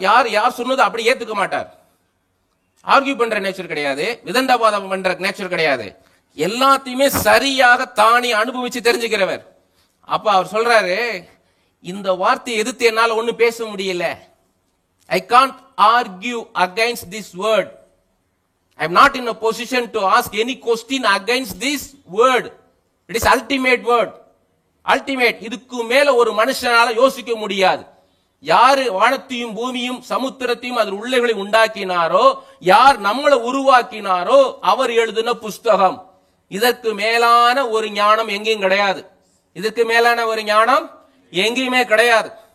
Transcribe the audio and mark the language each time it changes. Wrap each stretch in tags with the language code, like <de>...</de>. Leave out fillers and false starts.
<ta>யார் சொன்னது அப்படி ஏத்துக்க மாட்டார். ஆர்கியூ பண்ற நேச்சர் கிடையாது, விதண்டாபாதம் பண்ற நேச்சர் கிடையாது. எல்லாத்தையுமே சரியாக தானே அனுபவிச்சு தெரிஞ்சுக்கிறவர். அப்ப அவர் சொல்றாரு, இந்த வார்த்தையை எதிர்த்து என்னால ஒண்ணு பேச முடியல.</ta> <en>I can't argue against this word. I am not in a position to ask any question against this word. It is ultimate word. Ultimate.</en> <ta>இதுக்கு மேல ஒரு மனுஷனால யோசிக்க முடியாது. யாரு வானத்தையும் பூமியும் சமுத்திரத்தையும் அதில் உள்ளவைகளை உண்டாக்கினாரோ, யார் நம்மளை உருவாக்கினாரோ அவர் எழுதின புஸ்தகம். இதற்கு மேலான ஒரு ஞானம் எங்கேயும் கிடையாது. இதற்கு மேலான ஒரு ஞானம் எங்கேயுமே கிடையாது.</ta>